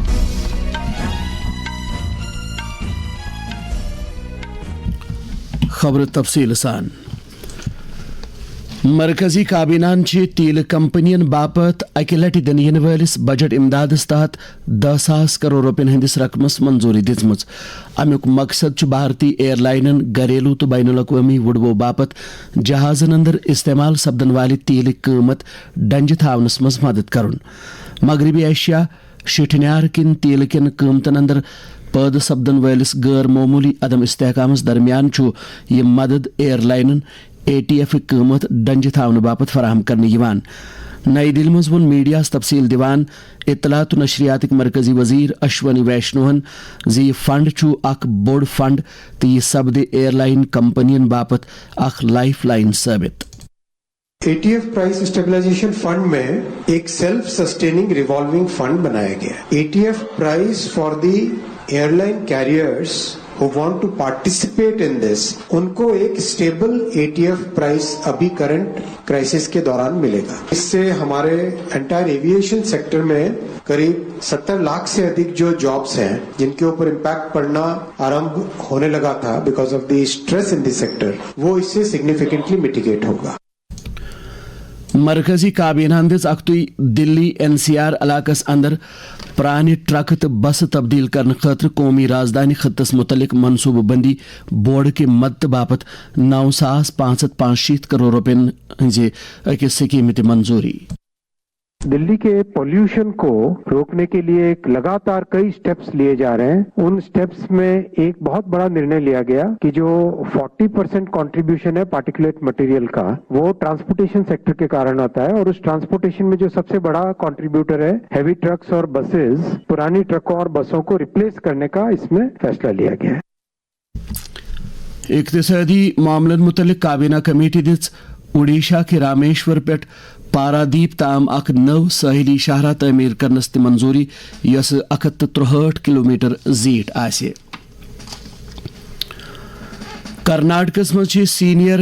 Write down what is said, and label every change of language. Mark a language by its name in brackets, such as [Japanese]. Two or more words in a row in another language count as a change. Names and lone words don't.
[Kashmiri] خبر تفصیل سان مرکزی کابینہ تیل کمپنین باپت اکہ لٹہ دن ین ولس بجٹ امدادس تحت 10,000 کروڑ روپین ہندس رقمس منظوری دژمژ امیک مقصد بھارتی ایئر لائنن گھریلو تو بین الاقوامی وڈبو باپت جہازن اندر استعمال سپدن والہ تیل قیمت ڈنجہ تھونس مز مدد کرن مغربی ایشیا شٹھنیار کن تیل کن قیمتن اندر پید سپدن ولس غیر معمولی عدم استحکامس درمیان یہ مدد ایئر لائنن ATF قیمت ڈنجہ تھون باپت فراہم کرنے یوان نئی دل مز ون میڈیاس تفصیل دیوان اطلاعات و نشریات مرکزی وزیر اشونی ویشنوہن زی فنڈ اخ بوڑ فنڈ تو یہ سپد ایئر لائن کمپنین باپت اخ لائف لائن ثابت [English] ATF price stabilization fund [Hindi] में एक [English] self sustaining revolving fund [Hindi] बनाया गया [English] ATF price for the airline carriers who want to participate in this [Hindi] उन को एक [English] stable ATF price [Hindi] अभी [English] current crisis [Hindi] के दौरान मिले गा इस से हमारे [English] entire aviation sector [Hindi] में क़रीब 70 लाख से अधिक जो जॉब्स हैं जिन के ऊपर इम्पैक्ट पड़ना आरंभ होने लगा था [English] because of the stress in the sector [Hindi] वह इस से [English] significantly mitigate [Hindi] होगा [Kashmiri] مرکزی کابینہ دز اختوی دلی NCR علاقس اندر پرانہ ٹرک تو بس تبدیل کرنے خاطر قومی رازدانی خطس متعلق منصوبہ بندی بورڈ کے مدد باپت 9,565 کروڑ روپین ہنزے اکس سکیمت منظوری [Hindi] दिल्ली के पॉल्यूशन को रोकने के लिए एक लगातार कई स्टेप्स लिए जा रहे हैं उन स्टेप्स में एक बहुत बड़ा निर्णय लिया गया कि जो 40% कॉन्ट्रिब्यूशन है [English] particulate material [Hindi] का वह [English] transportation sector [Hindi] के कारण आता है और इस ट्रांसपोर्टेशन में जो सब से बड़ा कॉन्ट्रिब्यूटर है [English] heavy trucks [Hindi] और बसेज़ पुरानी ट्रकों और बसों को रिप्लेस करने का इस में फ़ैसला लिया गया है [Kashmiri] اقتصادی معاملن متعلق کابینہ کمیٹی دس اڈیشہ کے رامیشور پہ پارادیپ تام اخ نو ساحلی شاہراہ تعمیر کرنس تہ منظوری یس 163 کلومیٹر زیٹ آسہ کرناٹکس مز سینئر